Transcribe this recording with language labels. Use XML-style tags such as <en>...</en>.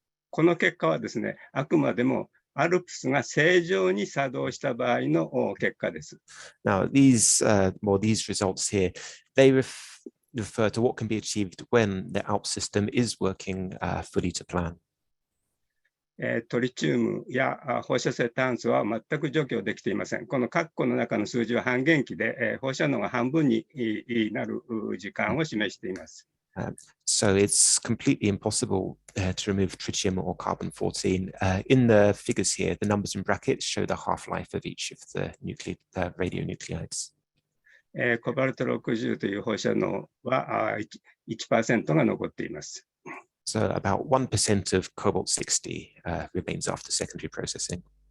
<ja>この結果はですね、あくまでもアルプスが正常に作動した場合の結果です。</ja> <en>Now, these results here, they refer to what can be achieved when the ALPS system is working fully to plan.</en> <ja>トリチウムや放射性炭素は全く除去できていません。この括弧の中の数字は半減期で、放射能が半分になる時間を示しています。</ja> <en>So it's completely impossible to remove tritium or carbon-14. In the figures here, the numbers in brackets show the half-life of each of the radionuclides.</en> <ja>コバルト60という放射能は 1% が残っています。</ja> <en>So about 1% of cobalt-60 remains after secondary processing.</en>